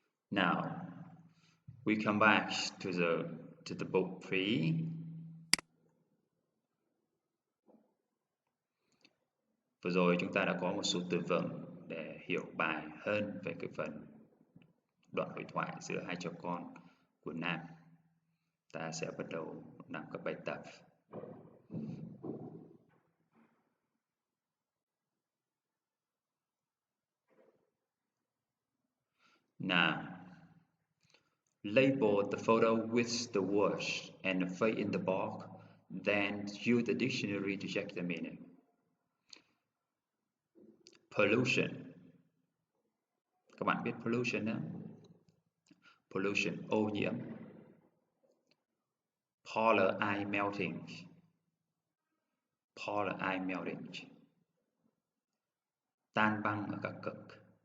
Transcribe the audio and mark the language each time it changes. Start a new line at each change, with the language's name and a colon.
English: Now, we come back to the book 3.
Vietnamese: Vừa rồi chúng ta đã có một số từ vựng để hiểu bài hơn về cái phần đoạn hội thoại giữa hai cha con của Nam. Ta sẽ bắt đầu làm các bài tập.
English: Now, label the photo with the words and fill in the box, then use the dictionary to check the meaning. Pollution.
Vietnamese: Các bạn biết pollution đó. Pollution, ô nhiễm.
English: Polar ice melting. Polar ice melting.
Vietnamese: Tan băng ở các cực.